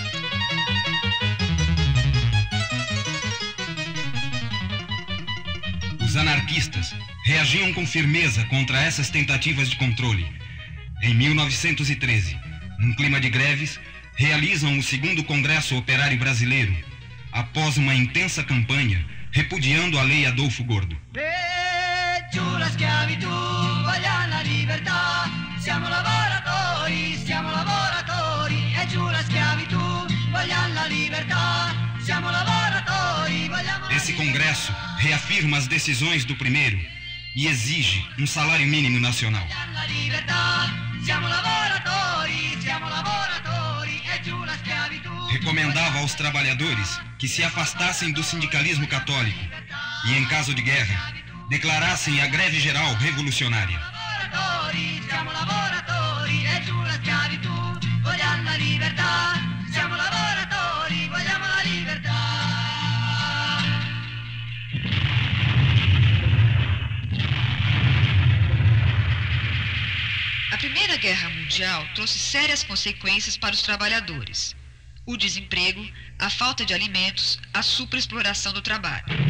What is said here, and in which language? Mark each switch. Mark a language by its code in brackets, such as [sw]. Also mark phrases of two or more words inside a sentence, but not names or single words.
[pt] Os anarquistas reagiam com firmeza contra essas tentativas de controle. Em 1913, num clima de greves, realizam o 2º Congresso Operário Brasileiro, após uma intensa campanha repudiando a Lei Adolfo Gordo. [it] Giù la schiavitù, vogliamo la libertà, siamo lavoratori, e giù la schiavitù, vogliamo la libertà, siamo lavoratori, vogliamo la [pt] Esse congresso reafirma as decisões do primeiro e exige um salário mínimo nacional. [it] la libertà, siamo lavoratori, e giù la schiavitù. [pt] Recomendava aos trabalhadores que se afastassem do sindicalismo católico e, em caso de guerra, declarassem a greve geral revolucionária. [it] Siamo lavoratori, e giù la schiavitù, vogliamo la libertà, siamo lavoratori, vogliamo la libertà. [pt] A Primeira Guerra Mundial trouxe sérias consequências para os trabalhadores. O desemprego, a falta de alimentos, a superexploração do trabalho.